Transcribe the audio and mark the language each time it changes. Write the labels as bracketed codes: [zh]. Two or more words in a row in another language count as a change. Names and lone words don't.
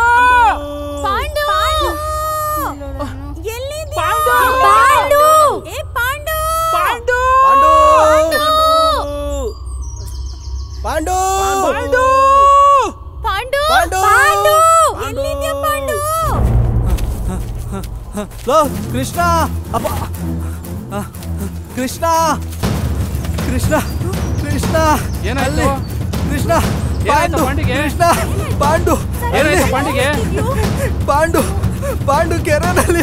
[kn] ಪಾಂಡು ಎಲ್ಲಿದ್ಯಾ? ಪಾಂಡು ಏ ಪಾಂಡು ಪಾಂಡು ಪಾಂಡು ಪಾಂಡು ಪಾಂಡು ಪಾಂಡು ಪಾಂಡು ಎಲ್ಲಿದ್ಯಾ ಪಾಂಡು? ಲೋ ಕೃಷ್ಣ, ಅಪ್ಪ, ಕೃಷ್ಣ ಕೃಷ್ಣ ಕೃಷ್ಣ, ಏನಾಯ್ತು? ಕೃಷ್ಣ, ಏನಾಯ್ತು ಪಾಂಡಿಗೆ? ಕೃಷ್ಣ, ಪಾಂಡು, ಏನಾಯ್ತು ಪಾಂಡಿಗೆ? ಪಾಂಡು, ಪಾಂಡು ಕೆರೆನಲ್ಲಿ.